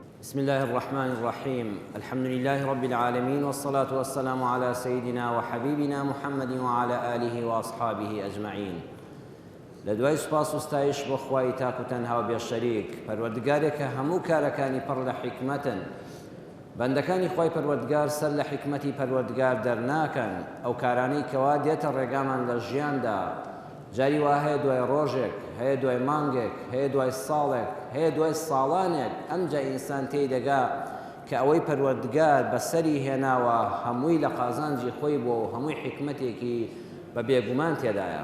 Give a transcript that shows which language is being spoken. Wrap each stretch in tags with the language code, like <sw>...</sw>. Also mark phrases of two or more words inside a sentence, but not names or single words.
<ar>بسم الله الرحمن الرحيم. الحمد لله رب العالمين، والصلاة والسلام على سيدنا وحبيبنا محمد وعلى آله وأصحابه أجمعين.</ar> <ckb>لدواي سپاس و ستایش بۆ خوای تاک و تەنها و بێشەریک، پەروەردگارێکە هەموو کارەکانی پڕ لە حیکمەتن. بەندەکانی خوای پەروەردگار سەر لە حیکمەتی پەروەردگار دەرناکەن. ئەو کارانەی کەوا دێتە ڕێگامان لە ژیاندا، جاری وا هەیە دوای ڕۆژێک، هەیە دوای مانگێک، هەیە دوای ساڵێک، هەیە دوای ساڵانێک ئەمجا ئینسان تێدەگا کە ئەوەی پەروەردگار بەسەری هێناوە هەمووی لە قازانجی خۆی بۆ و هەمووی حیکمەتێکی بە بێگومان تێدایە.</ckb>